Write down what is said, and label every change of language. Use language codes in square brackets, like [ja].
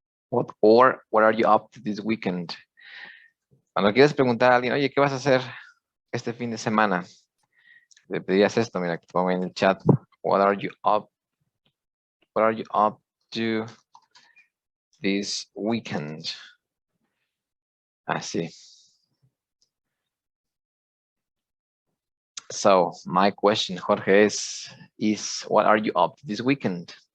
[en] What are you up to this weekend? [es] Cuando quieres preguntar a alguien, oye, ¿qué vas a hacer este fin de semana? Le pedías esto, mira, que te pongo en el chat. [en] What are you up? What are you up to this weekend? [es] Así. [en] So my question, Jorge, is what are you up to this weekend?